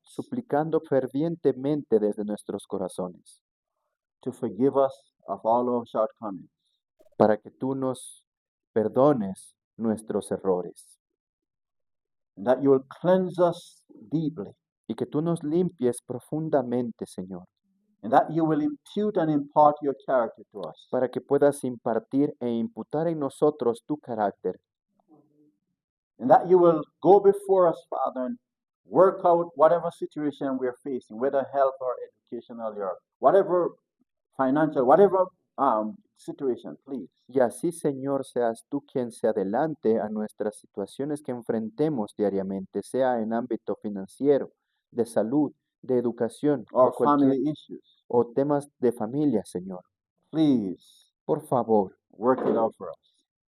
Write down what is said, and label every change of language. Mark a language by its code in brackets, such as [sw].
[es] suplicando fervientemente desde nuestros corazones, [en] to forgive us of all our shortcomings, [es] para que tú nos perdones nuestros errores [en] and that you will cleanse us deeply, [es] y que tú nos limpies profundamente, Señor, [en] and that you will impute and impart your character to us, [es] para que puedas impartir e imputar en nosotros tu carácter, [en] and that you will go before us, Father, and work out whatever situation we're facing, whether health or educational or whatever financial, whatever situation, please. [es] y así, Señor, seas tú quien se adelante a nuestras situaciones que enfrentemos diariamente, sea en ámbito financiero, de salud, de educación [en] Or [es] o cualquier [en] family issues. [es] o temas de familia, Señor. [en] Please [es] Por favor, [en] work it out for us.